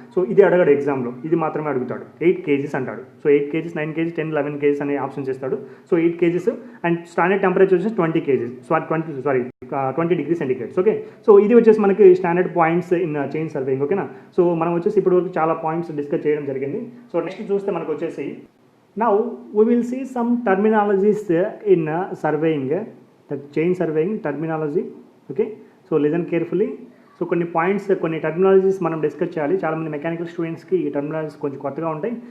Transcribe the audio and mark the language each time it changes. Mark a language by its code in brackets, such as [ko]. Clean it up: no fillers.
[te] So ఇది అడగడు ఎగ్జామ్లో, ఇది మాత్రమే అడుగుతాడు. 8 kgs అంటాడు. సో 8 kgs, 9 kgs, 10, 11 kgs అనే ఆప్షన్స్ ఇస్తాడు. So 8 kgs and standard temperature వచ్చేసి 20 kgs. So 20 degrees centigrade. Okay, so ఇది వచ్చేసి మనకి standard points in chain surveying. ఓకేనా. సో మనం వచ్చేసి ఇప్పటివరకు చాలా పాయింట్స్ డిస్కస్ చేయడం జరిగింది. [en] so [te] నెక్స్ట్ చూస్తే మనకు వచ్చేసి [en] now we will see some terminologies in surveying, the chain surveying terminology. Okay, so listen carefully. [te] So కొన్ని పాయింట్స్, కొన్ని టర్మినాలజీస్ మనం డిస్కస్ చేయాలి. చాలామంది మెకానికల్ స్టూడెంట్స్కి ఈ టర్మినాలజీస్ కొంచెం కొత్తగా ఉంటాయి.